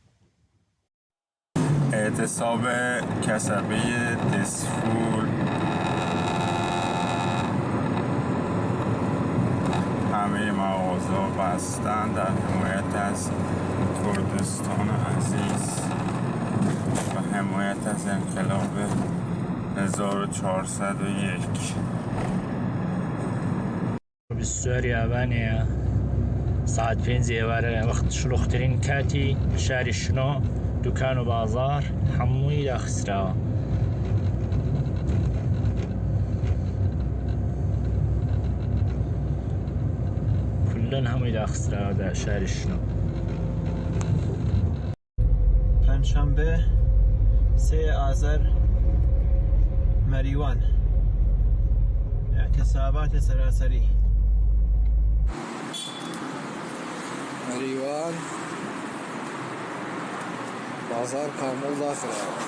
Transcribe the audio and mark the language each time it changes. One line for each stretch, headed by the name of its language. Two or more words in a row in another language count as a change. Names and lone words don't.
Persian: اعتصاب کسبه دسفول همه مغازه بستن در حمایت از کردستان عزیز و حمایت از انقلاب 1401.
Central Kurdish: 24 آبانه ساعت 5 ئێوارە وەخت شلوخترین کاتی شاری شنۆ، دوکان و بازار هەمووی داخستراوە. کلن هەمووی داخستراوە در شاری شنۆ.
Persian: پنجشنبه 3 آذر مریوان اعتصابات سراسری. مریوان بازار کامل داخله.